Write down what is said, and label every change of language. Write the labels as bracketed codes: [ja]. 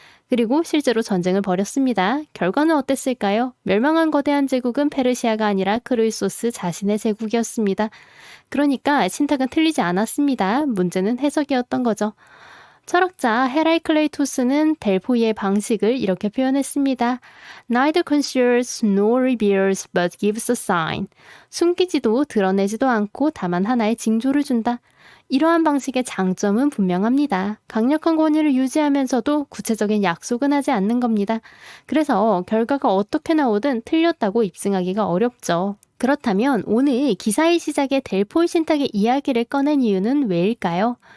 [ko] 그리고 실제로 전쟁을 벌였습니다. 결과는 어땠을까요? 멸망한 거대한 제국은 페르시아가 아니라 크로이소스 자신의 제국이었습니다. 그러니까 신탁은 틀리지 않았습니다. 문제는 해석이었던 거죠. 철학자 헤라이클레이토스는 델포이의 방식을 이렇게 표현했습니다. [en] Neither conceals nor reveals but gives a sign. [ko] 숨기지도 드러내지도 않고 다만 하나의 징조를 준다. 이러한 방식의 장점은 분명합니다. 강력한 권위를 유지하면서도 구체적인 약속은 하지 않는 겁니다. 그래서 결과가 어떻게 나오든 틀렸다고 입증하기가 어렵죠. 그렇다면 오늘 기사의 시작에 델포이 신탁의 이야기를 꺼낸 이유는 왜일까요?